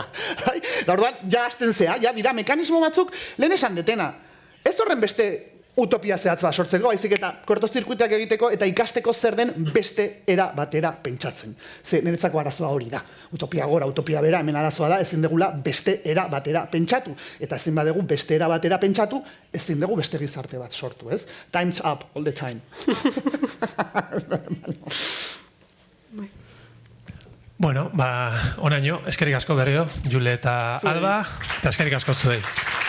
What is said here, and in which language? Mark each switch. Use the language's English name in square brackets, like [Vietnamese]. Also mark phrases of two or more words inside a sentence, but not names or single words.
[Basque] Da orduan, ja hasten zea, ja dira mekanismo batzuk, lehen esan detena, ez horren beste utopia zehatz bat sortzeko, baizik eta kortozirkuiteak egiteko eta ikasteko zer den beste era batera pentsatzen. Ze niretzako arazoa hori da. Utopia gora, utopia bera, hemen arazoa da, ezin degula beste era batera pentsatu. Eta ezin badegu beste era batera pentsatu, ezin dugu beste gizarte bat sortu, ez? [English] Time's up all the time. [Basque] Bueno, onaino, eskerrik asko berriro, Jule eta Alba, eta eskerrik asko zuei.